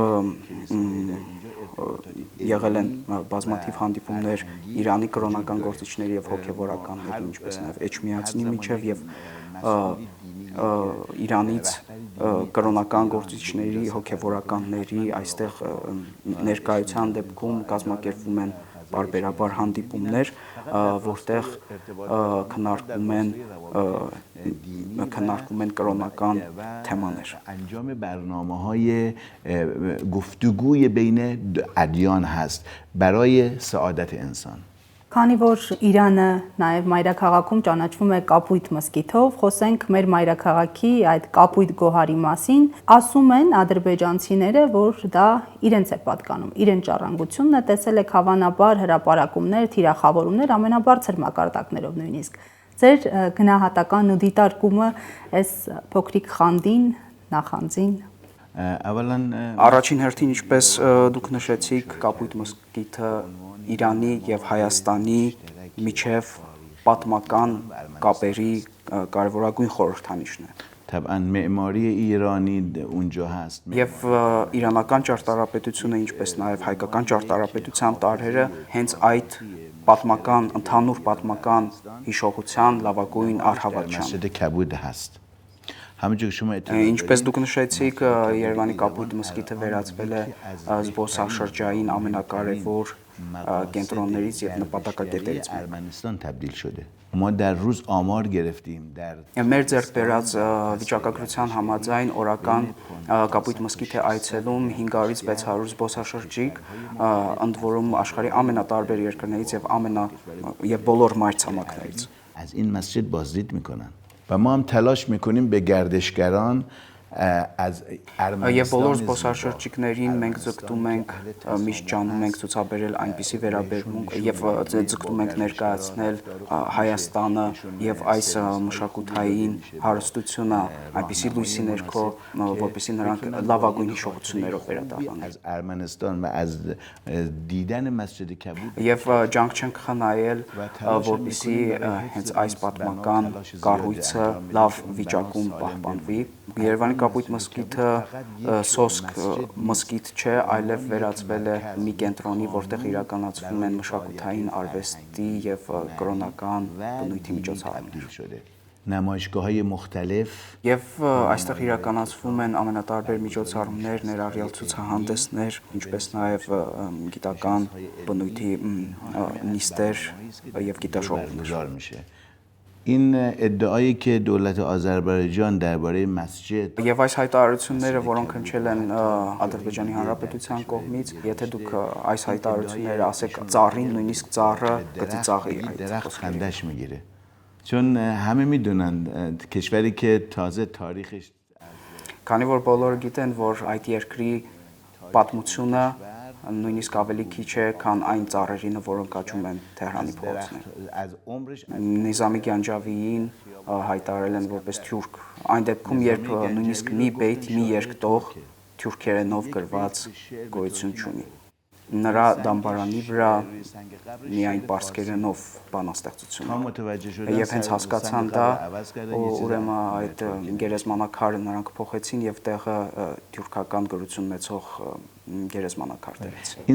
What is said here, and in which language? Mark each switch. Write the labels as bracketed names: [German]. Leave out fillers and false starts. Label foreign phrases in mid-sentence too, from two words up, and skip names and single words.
[Armenian] եղել են բազմաթիվ հանդիպումներ Իրանի կրոնական գործիչների եւ հոգեվորականների, ինչպես նաև Էջմիածնի միջև եւ Իրանից կրոնական գործիչների, հոգեվորականների այստեղ ներկայության դեպքում կազմակերպվում են բարբերաբար հանդիպումներ, որտեղ քննարկում են կրոնական թեմաներ։ [Persian] انجام برنامه‌های گفتگوی بین ادیان هست برای سعادت انسان. [Armenian] Քանի որ Իրանը նաև մայրաքաղաքում ճանաչվում է Կապույտ մզկիթով, խոսենք մեր մայրաքաղաքի այդ Կապույտ գոհարի մասին, ասում են ադրբեջանցիները, որ դա իրենց է պատկանում, իրենց ժառանգությունն է, տեսել եք հավանաբար հրապարակումներ, թիրախավորումներ ամենաբարձր մակարդակներով նույնիսկ։ Ձեր գնահատական ու դիտարկումը այս փոքրիկ խանդին, նախանձին։ Առաջին հերթին, ինչպես դուք նշեցիք, Կապույտ մզկիթը Իրանի եւ Հայաստանի միջև պատմական կապերի կարևորագույն խորհրդանիշն է։ [Persian] طبعا معماری ایرانی اونجا هست. [Armenian] Եվ իրանական ճարտարապետությունը, ինչպես նաև հայկական ճարտարապետության տարրերը հենց այդ պատմական, ընդհանուր պատմական հիշողության լավագույն առհավատչան։ [Persian] مسجد کبود هست. همونجور که شما [Armenian] Ինչպես դուք նշեցիք, Երևանի Կապույտ մզկիթը վերածվել է զբոսաշրջային ամենակարևոր կենտրոններից եւ նպատակակետերից [Persian] ارمنستان تبدیل شده. ما در روز آمار گرفتیم در [Armenian] Մեր ձեռք բերած վիճակագրության համաձայն օրական Կապույտ մզկիթ է այցելում 500-ից 600 զբոսաշրջիկ, ընդ որում աշխարհի ամենատարբեր երկրներից եւ բոլոր մայրցամաքներից։ [Persian] از این مسجد بازدید میکنن و ما هم تلاش میکنیم به گردشگران از [Armenian] Եվ բոլոր զբոսաշրջիկներին մենք ձգտում ենք միշտ ջանում ենք ցուցաբերել այնպիսի վերաբերմունք եւ ձգտում ենք ներկայացնել Հայաստանը եւ այս մշակութային հարստությունը այնպիսի լույսի ներքո, որպեսզի նրանք լավագույն հիշողություններով վերադառնան։ [Persian] از ارمنستان و از دیدن مسجد کبود [Armenian] Եվ ջանք չենք խնայել, որպեսզի հենց այս պատմական կառույցը լավ վիճակում պահպանվի։ Երևանի Կապույտ մզկիթը սոսկ մզկիթ չէ, այլև վերածվել է մի կենտրոնի, որտեղ իրականացվում են մշակութային արվեստի եւ կրոնական բնույթի միջոցառումներ։ [Persian] نمایشگاه‌های مختلف [Armenian] Եվ այստեղ իրականացվում են ամենատարբեր միջոցառումներ, ներառյալ ցուցահանդեսներ, ինչպես նաև գիտական բնույթի նիստեր եւ գիտաշոուներ։ [Persian] میشه. این ادعایی که دولت آذربایجان درباره مسجد [Armenian] Եվ այս հայտարարությունները, որոնք հնչել են Ադրբեջանի Հանրապետության կողմից, եթե դուք այս հայտարարությունները ասեք ծառին, նույնիսկ ծառը կծիծաղի այդ [Persian] درخت خندش میگیره. چون همه میدونن کشوری که تازه تاریخش [Armenian] Քանի որ բոլորը գիտեն, որ այդ երկրի պատմությունը նույնիսկ ավելի քիչ է, քան այն ծառերինը, որոնք աճում են Թեհրանի փողոցներում։ Նիզամի Գանջավիին հայտարարել են որպես թյուրք։ Այն դեպքում, երբ նույնիսկ մի բեյթ, մի երկտող թյուրքերենով գրված գոյություն չունի։ Նրա դամբարանի վրա միայն պարսկերենով բանաստեղծություն է։ Եվ հենց հասկացան դա, ուրեմն այդ գերեզմանակարը նրանք փոխեցին եւ տեղը թյուրքական գրություն մեծող գերեզմանակար դրեցին։